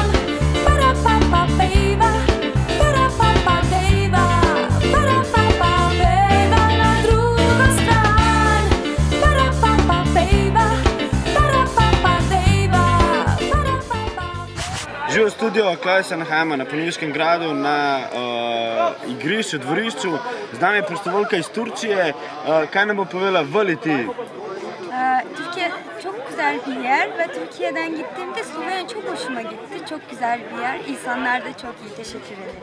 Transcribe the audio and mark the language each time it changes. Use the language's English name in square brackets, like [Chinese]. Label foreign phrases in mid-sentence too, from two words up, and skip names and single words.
[Slovenian] Para-pa-pa, bejba, para-pa-pa, dejva, para-pa-pa, bejba, na drugo stran. Para-pa-pa, bejba, para-pa-pa, dejva, para-pa-pa. Živo studio, Klaj se nahajamo na Ponoviškem gradu na igrišču, dvorišču. Z nami je prostovoljka iz Turčije. Kaj nam bo povedala Valiti? [Turkish] Türkiye çok güzel bir yer ve Türkiye'den gittiğimde Slovenya çok hoşuma gitti. Çok güzel bir yer. İnsanlar da çok iyi. Teşekkür ederim.